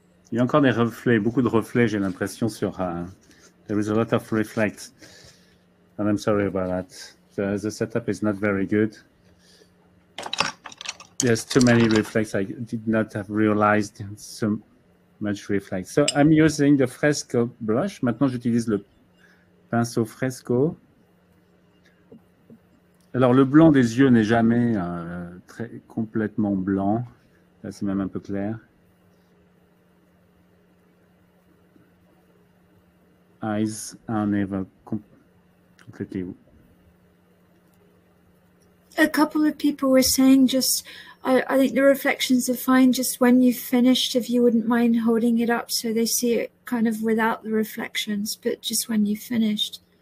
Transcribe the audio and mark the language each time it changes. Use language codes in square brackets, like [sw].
[fr] Il y a encore des reflets, beaucoup de reflets, j'ai l'impression, sur... [en] there is a lot of reflect. And I'm sorry about that. The setup is not very good. There's too many reflects. I did not have realized so much reflect. So I'm using the Fresco brush. [fr] Maintenant, j'utilise le pinceau Fresco. Alors, le blanc des yeux n'est jamais complètement blanc. Là, c'est même un peu clair. [en] Eyes are never completely. A couple of people were saying just, I think the reflections are fine just when you've finished, if you wouldn't mind holding it up so they see it kind of without the reflections, but just when you've finished.